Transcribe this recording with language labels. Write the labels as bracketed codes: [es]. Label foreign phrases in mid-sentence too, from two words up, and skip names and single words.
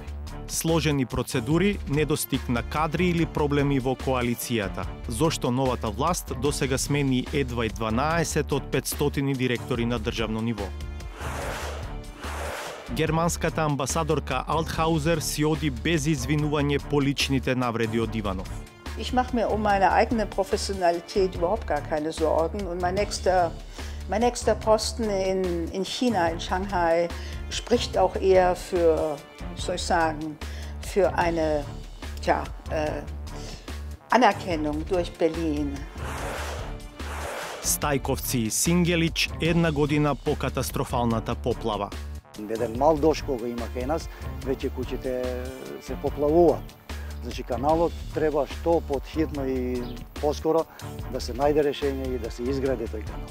[mk] Сложени процедури, недостиг на кадри или проблеми во коалицијата. Зошто новата власт досега смени едва и 12 од 500 директори на државно ниво. Германската амбасадорка Althausser си оди без извинување по личните навреди од Иванов. [de] Ich mache mir um meine eigene Professionalität überhaupt gar keine Sorgen und mein nächster Posten in China, in Shanghai, spricht auch eher für, wie soll ich sagen, für eine Anerkennung durch Berlin. [mk] Стајковци и Сингелич една година по катастрофалната поплава. Еден мал дожд кога има кај нас, веќе куќите се поплавуваат. Значи каналот треба што подхитно и поскоро да се најде решение и да се изгради тој канал.